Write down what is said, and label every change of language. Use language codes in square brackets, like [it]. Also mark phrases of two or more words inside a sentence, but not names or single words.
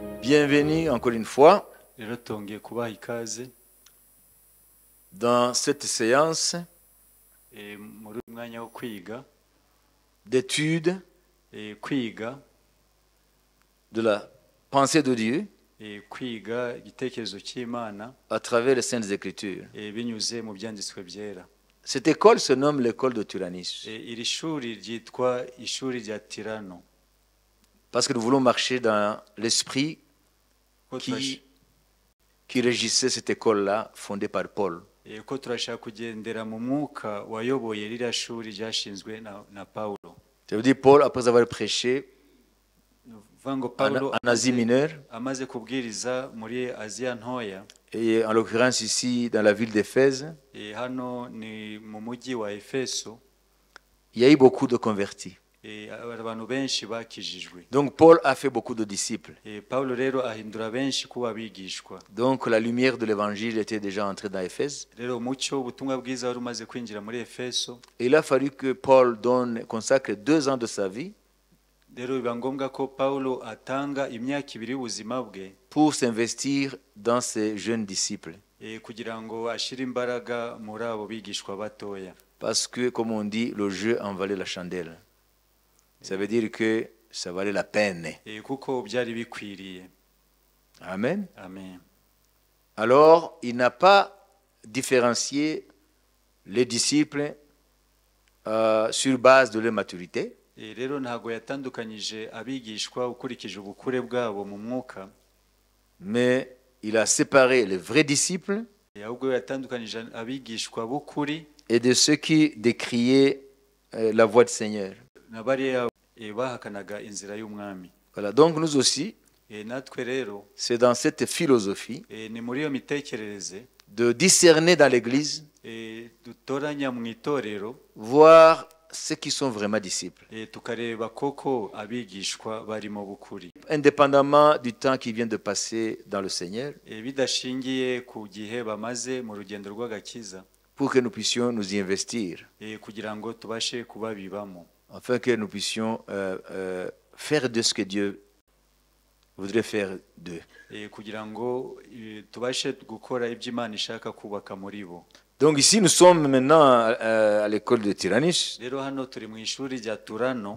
[fr] Bienvenue encore une fois [rw] rero tongeye kubaha ikaze [fr] dans cette séance [rw] muri uyu mwanya wo kwiga [fr] d'étude [rw] kwiga [fr] de la pensée de Dieu [rw] kwiga igitekerezo cy'Imana [fr] à travers les Saintes Écritures. [rw] binyuze mu byanditswe byera. [fr] Cette école se nomme l'école de Tyrannus [rw] Iri shuri ryitwa ishuri rya Tirano [fr] parce que nous voulons marcher dans l'esprit [rw] ko [fr] qui régissait cette école-là fondée par Paul. [rw] ko turashaka kugendera mu mwuka wayoboye ririya shuri ryashinzwe na Paulo. [fr] Ça veut dire Paul, après avoir prêché Vango en Asie mineure, [rw] amaze kubwiriza muri Aziya ntoya [fr] et en l'occurrence ici dans la ville d'Éphèse, [rw] hano ni mu mujyi wa Efeso, [fr] il y a eu beaucoup de convertis. [rw] abantu benshi bakijijwe. [fr] Donc Paul a fait beaucoup de disciples. [rw] Paulo rero ahindura benshi kuba abigishwa. [fr] Donc la lumière de l'évangile était déjà entrée dans Éphèse. [rw] Rero umucyo ubutumwa bwiza wari umaze kwinjira muri Efeso. [fr] Et il a fallu que Paul consacre 2 ans de sa vie [rw] Rero biba ngombwa ko Paulo atanga imyaka 2 y'ubuzima bwe [fr] pour s'investir dans ces jeunes disciples. [rw] Kugira ngo ashire imbaraga muri abo bigishwa batoya. [fr] Parce que, comme on dit, le jeu en valait la chandelle. Ça veut dire que ça valait la peine. [rw] Kuko byari bikwiriye. Amen. Amen. [fr] Alors, il n'a pas différencié les disciples sur base de leur maturité. [rw] Rero ntago yatandukanyije abigishwa ukurikije ubukure bwabo mu mwuka. [fr] Mais il a séparé les vrais disciples [rw] Ahubwo yatandukanyije abigishwa b'ukuri [fr] et de ceux qui décriaient la voix du Seigneur. [rw] Nabariya bahakanaga inzira y'umwami. [fr] Voilà, donc nous aussi, [rw] Natwe rero [fr] c'est dans cette philosophie [rw] ni muri yo mitekerereze [fr] de discerner dans l'Église, [rw] dutoranya mu itorero, [fr] voir ceux qui sont vraiment disciples. [rw] tukareba koko abigishwa barimo bukuri. [fr] Indépendamment du temps qui vient de passer dans le Seigneur, [rw] Bidashingiye ku gihe bamaze mu rugendo rw'agakiza, [fr] pour que nous puissions nous y investir, [rw] kugira ngo tubashe kubabibamo, [fr] afin que nous puissions faire de ce que Dieu voudrait faire d'eux. [rw] kugira ngo tubashe gukora ibyo Imana ishaka kubaka muri bo. [fr] Donc ici, nous sommes maintenant à l'école de Tyrannus [rw] Rero hano turi mu ishuri rya Turano